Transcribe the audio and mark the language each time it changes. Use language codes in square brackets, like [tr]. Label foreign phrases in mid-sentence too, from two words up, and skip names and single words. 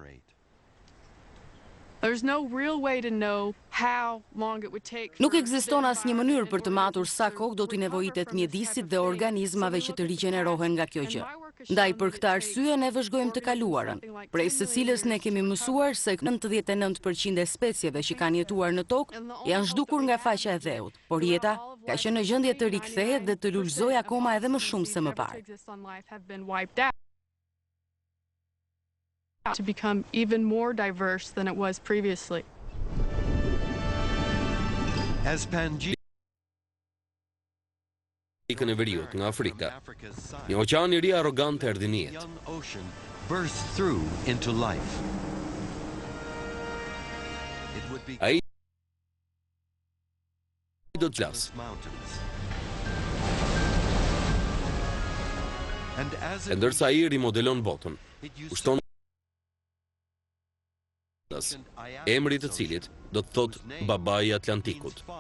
[sq] Nuk ekziston asnjë mënyrë për të matur sa kohë do t'i nevojitet mjedisit dhe organizmave që të rigjenerohen nga kjo gjë. Ndaj për këtë arsye ne vëzhgojmë të kaluarën, prej së cilës ne kemi mësuar se 99% e specieve që kanë jetuar në tokë janë zhdukur nga faqja e dheut, por jeta ka qenë në gjendje të rikthehet dhe të lulëzojë akoma edhe më shumë se më parë. [en] To become even more diverse than it was previously. As [sq] Ikën e veriut nga Afrika, një oqean I ri arrogant erdhi në jetë. [en] Burst through into life. [sq] Ai do të flas. E ndërsa ai rimodelon botën, kushton emri të cilit do të thot babai I Atlantikut.